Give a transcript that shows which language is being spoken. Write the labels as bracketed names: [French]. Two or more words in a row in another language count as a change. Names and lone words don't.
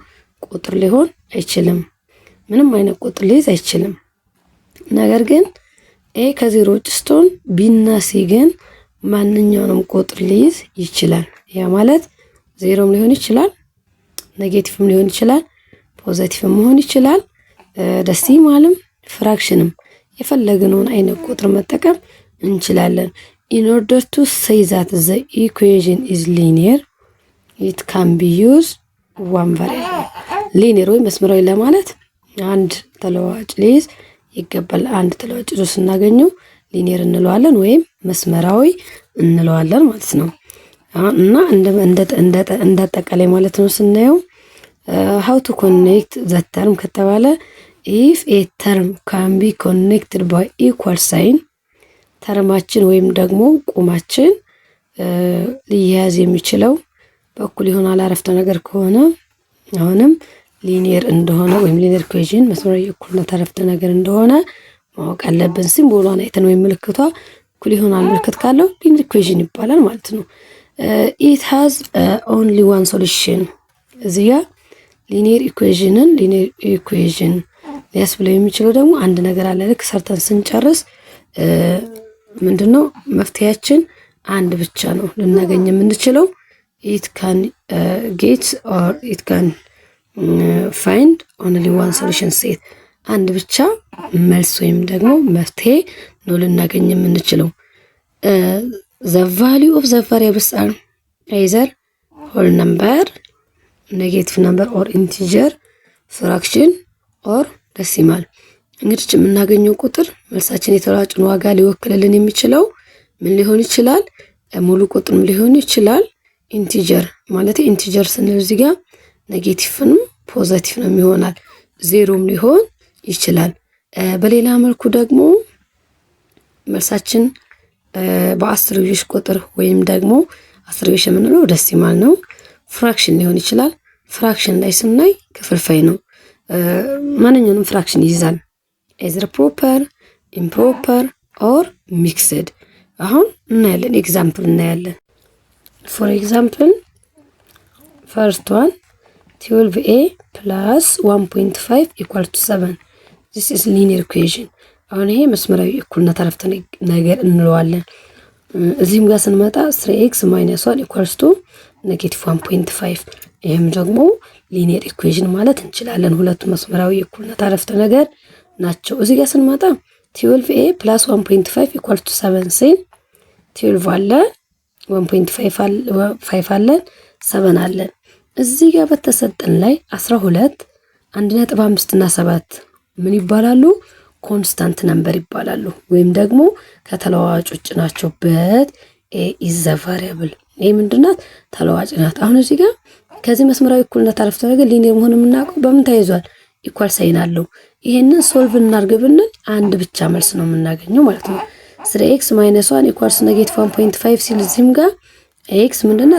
[Amharic] ቁጥር ሊሆን አይችልም። ምንም አይነት ቁጥር ሊይዝ አይችልም። ነገር ግን a ከዜሮ ውጭ ስትሆን b እና c ግን ማንኛውንም ቁጥር ሊይዝ ይችላል። ያ ማለት ዜሮም ሊሆን ይችላል፣ ኔጌቲቭም ሊሆን ይችላል፣ ፖዚቲቭም መሆን ይችላል፣ ደሲማልም ፍራክሽንም የፈለግነውን አይነት ቁጥር መጠቀም እንችላለን። [English] in order to say that the equation is linear it can be used one variable። ሊኒየር [Amharic] ወይ መስመራዊ ለማለት አንድ ተለዋጭ ሊይዝ ይገባል። አንድ ተለዋጭ ስናገኘው ሊኒየር እንለዋለን ወይም መስመራዊ እንለዋለን ማለት ነው። እና እንደ አጠቃላይ ማለት ነው ስናየው [English] how to connect the term [Amharic] ከተባለ [English] if a term can be connected by equal sign [Amharic] ተርማችን ወይም ደግሞ ቁማችን ሊያያዝ የሚችለው በኩል ይሆናል አረፍተ ነገር ከሆነ አሁንም ሊኒየር እንደሆነ ወይም [English] linear equation [Amharic] መስመራዊ እኩልነት አረፍተ ነገር እንደሆነ ማወቅ አለብን። ሲምቦሏን አይተን ወይም ምልክቷ እኩል ይሆናል ምልክት ካለው [English] linear equation [Amharic] ይባላል ማለት ነው። [English] it has only one solution [Amharic] እዚህ ጋር ሊኒየር ኢኩዌሽን ሊያስብለው የሚችለው ደግሞ አንድ ነገር አለ። ልክ ሰርተን ስንጨርስ ምንድነው መፍትሄያችን አንድ ብቻ ነው ልናገኝ የምንችለው [English] it can get or it can find only one solution set [Amharic] አንድ ብቻ መልስ ወይም ደግሞ መፍትሄ ነው ልናገኝ የምንችለው። [English] the value of the variables are either whole number, negative number or integer, fraction or decimal [Amharic] እንግዲህ የምናገኘው ቁጥር መልሳችን የተለዋጭን ዋጋ ሊወክልልን የሚችለው ምን ሊሆን ይችላል? ሙሉ ቁጥርም ሊሆን ይችላል። ኢንቲጀር ማለት ኢንቲጀር ስንል እዚህ ጋር ኔጌቲቭም ፖዚቲቭም ይሆናል፣ ዜሮም ሊሆን ይችላል። በሌላ መልኩ ደግሞ መልሳችን በአስርዮሽ ቁጥር ወይም ደግሞ አስርዮሽ የምንለው ደሲማል ነው። ፍራክሽን ሊሆን ይችላል። ፍራክሽን ላይ ስናይ ክፍልፋይ ነው። ማንኛውንም ፍራክሽን ይይዛል። [English] either proper, improper or mixed [Amharic] አሁን እናያለን። ኤግዛምፕል እናያለን። [English] for example first one 12a plus 1.5 equal to 7 this is linear equation [Amharic] አሁን ይሄ መስመራዊ እኩልነት አረፍተ ነገር እንለዋለን። እዚህም ጋር ስንመጣ [English] 3x - 1 equals to [Amharic] -1.5 ይሄም ደግሞ [English] linear equation [Amharic] ማለት እንችላለን። ሁለቱ መስመራዊ እኩልነት አረፍተ ነገር ናቸው። እዚህ ጋር ስንመጣ [English] 12a plus 1.5 equal to 7 [Amharic] ሲል 12 አለ 1.5 አለ 7 አለ። እዚህ ጋር በተሰጠን ላይ 12 1.5 እና 7 ምን ይባላሉ? [English] constant number [Amharic] ይባላሉ ወይም ደግሞ ከተለዋዋጭ ውጭ ናቸው። በት [English] a is the variable [Amharic] ይሄ ምንድናት? ተለዋጭ ናት። አሁን እዚህ ጋር ከዚህ መስመራዊ እኩልነት አረፍተ ነገር ሊኒየር መሆኑን የምናውቀው በምን ተይዟል? [English] equal sign [Amharic] አለው። ይሄንን ሶልቭ እናርግብን አንድ ብቻ መልስ ነው የምናገኘው ማለት ነው። [English] 3x - 1 equals -1.5 [Amharic] ሲል እዚህም ጋር x ምንድናት?